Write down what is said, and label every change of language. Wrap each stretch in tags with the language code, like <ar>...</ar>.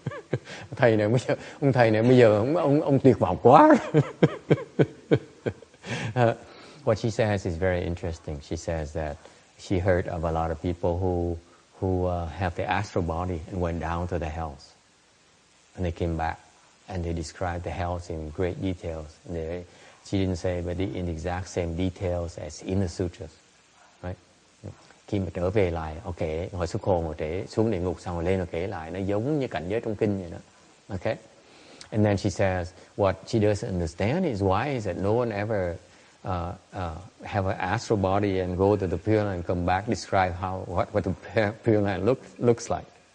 <vi>Ông thầy này bây giờ ông tuyệt vọng quá.</vi> <en>What she says is very interesting. She says that she heard of a lot of people who have the astral body and went down to the hells, and they came back and they described the hells in great details. She didn't say, but in the exact same details as in the sutras, right?</en> <vi>Khi mà trở về lại, ok, hồi xuất hồn rồi trễ xuống địa ngục xong rồi lên rồi kể lại, nó giống như cảnh giới trong kinh vậy đó, okay?</vi> <en>And then she says, what she doesn't understand is why is that no one ever have an astral body and go to the Pureland and come back, describe what the Pureland looks like.</en>